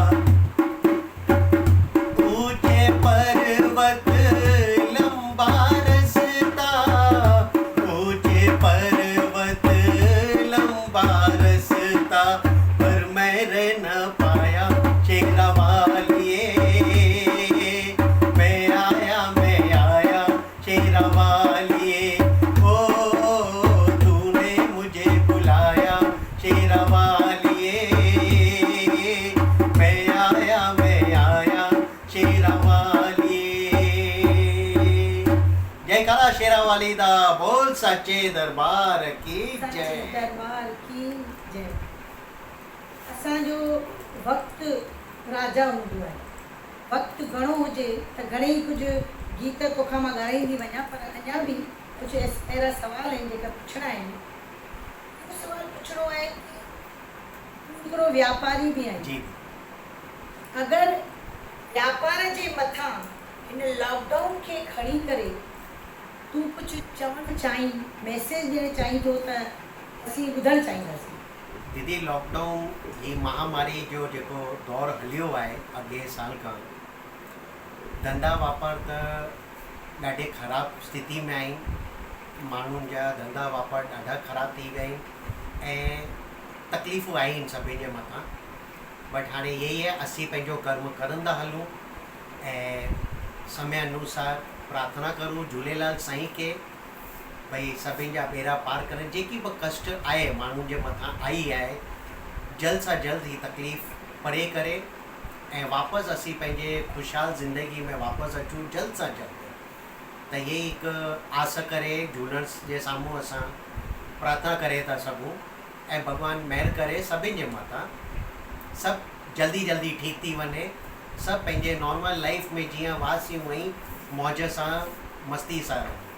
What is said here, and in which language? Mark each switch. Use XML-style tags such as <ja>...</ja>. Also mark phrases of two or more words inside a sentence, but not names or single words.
<hi>ऊंचे पर्वत लंबा रास्ता, ऊंचे पर्वत लंबा रास्ता, पर मैं रह न पाया शेरावालिए, मैं आया शेरावालिए। ओ तूने मुझे बुलाया शेरावालिए, मैं आया शेरावालिए। जयकारा शेरावाली दा बोल सच्चे दरबार की जय। दरबार की जय।</hi> <sd>असांजो वक़्तु राजा हूंदो आहे। वक़्तु घणो हुजे त घणेई कुझु गीत तोखां मां ॻाईंदी वञा, पर अञा बि कुझु अहिड़ा सवाल आहिनि जेका पुछणा आहिनि। हिकु सवाल पुछणो आहे कि तूं हिकिड़ो वापारी बि आहीं। जी। अगरि व्यापार जे मथां इन लॉकडाउन खे खणी करे तूं कुझु चवणु चाहीं, मैसेज ॾियणु चाहींदो त असीं ॿुधणु चाहींदासीं। दीदी लॉकडाउन ही महामारी जो जेको दौर हलियो आहे अॻे साल खां, धंधा वापार त ॾाढे ख़राबु स्थिति में आहिनि, माण्हुनि जा धंधा वापार ॾाढा ख़राबु थी विया आहिनि ऐं तकलीफ़ूं आहिनि सभिनि जे मथां। बट हाणे इहे ई आहे, असीं पंहिंजो कर्म करंदा हलूं ऐं समय अनुसार प्रार्थना करूं झूलेलाल साईं खे भई सभिनि जा ॿेड़ा पार करे, जेकी बि कष्ट आहे माण्हुनि जे मथां आई आहे, जल्द सां जल्द ही तकलीफ़ परे करे ऐं वापसि असीं पंहिंजे ख़ुशहाल ज़िंदगी में वापसि अचूं जल्द सां जल्द। त इहे हिकु आस करे झूलण जे साम्हूं असां प्रार्थना करे था सघूं ऐं भॻवानु महिर करे सभिनि जे मथां सभु जल्दी जल्दी ठीकु थी वञे, सभु पंहिंजे</sd> <en>normal life</en> <sd>में जीअं वासियूं हुई मौज सां मस्ती सां रहूं।</sd>